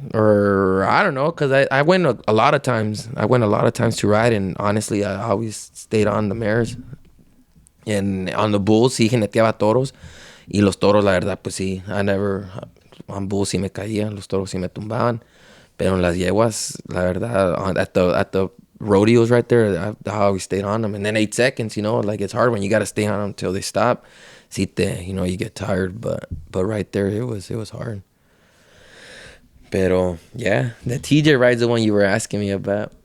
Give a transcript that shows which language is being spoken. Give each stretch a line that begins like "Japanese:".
English: Or I don't know, because I went a lot of times. I went a lot of times to ride, and honestly, I always stayed on the mares. And on the bulls,
Spanish: sí jineteaba toros. Y los toros, la verdad, pues sí.
English: On bulls
Spanish: sí me caía. Los toros sí me tumbaban. Pero en las yeguas, la verdad,
English: at the rodeos right there, I always stayed on them. And then 8 seconds, you know, like, it's hard when you got to stay on them until they stop. You know, you get tired, but right there, it was hard. Pero yeah, the TJ ride's the one you were asking me about.